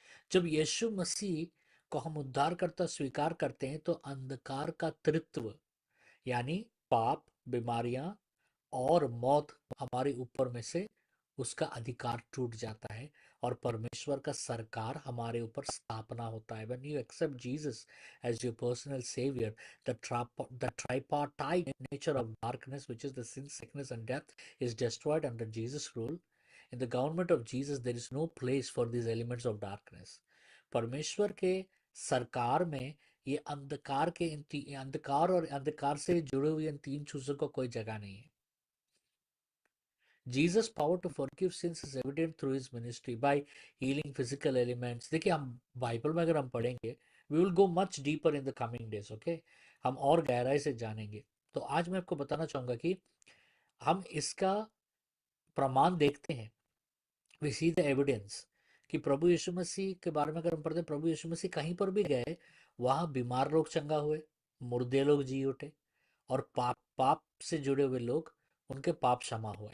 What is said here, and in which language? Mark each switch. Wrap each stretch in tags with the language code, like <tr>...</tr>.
<hi>जब यीशु मसीह को हम उद्धारकर्ता स्वीकार करते हैं तो अंधकार का तृत्व यानी पाप, बीमारियां और मौत हमारे ऊपर में से उसका अधिकार टूट जाता है, और परमेश्वर का सरकार हमारे ऊपर स्थापना होता है।</hi> <en>When you accept Jesus as your personal savior, the tripartite nature of darkness, which is the sin, sickness and death, is destroyed under Jesus' rule. In the government of Jesus, there is no place for these elements of darkness.</en> <hi>परमेश्वर के सरकार में ये अंधकार के अंधकार और अंधकार से जुड़े हुए इन तीन चीजों को कोई जगह नहीं है।</hi> <en>Jesus' power to forgive sins is evident through his ministry by healing physical elements.</en> <hi>देखिए, हम बाइबल में अगर हम पढ़ेंगे,</hi> <en>we will go much deeper in the coming days, okay?</en> <hi>हम और गहराई से जानेंगे। तो आज मैं आपको बताना चाहूंगा कि हम इसका प्रमाण देखते हैं,</hi> <en>we see the evidence,</en> <hi>कि प्रभु यीशु मसीह के बारे में अगर हम पढ़ते हैं, प्रभु यीशु मसीह कहीं पर भी गए, वहां बीमार लोग चंगा हुए, मुर्दे लोग जी उठे, और पाप से जुड़े हुए लोग, उनके पाप क्षमा हुआ।</hi>